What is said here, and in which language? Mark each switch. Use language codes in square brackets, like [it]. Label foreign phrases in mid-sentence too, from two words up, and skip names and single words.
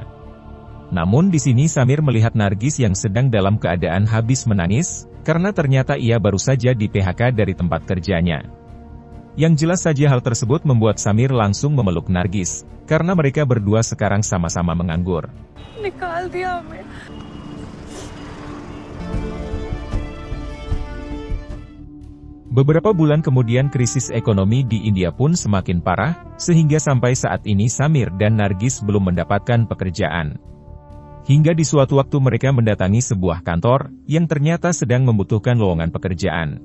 [id] Namun di sini Samir melihat Nargis yang sedang dalam keadaan habis menangis, karena ternyata ia baru saja di PHK dari tempat kerjanya. Yang jelas saja hal tersebut membuat Samir langsung memeluk Nargis, karena mereka berdua sekarang sama-sama menganggur. [hi] निकाल दिया हमें. [id] Beberapa bulan kemudian krisis ekonomi di India pun semakin parah, sehingga sampai saat ini Samir dan Nargis belum mendapatkan pekerjaan. Hingga di suatu waktu mereka mendatangi sebuah kantor, yang ternyata sedang membutuhkan lowongan pekerjaan.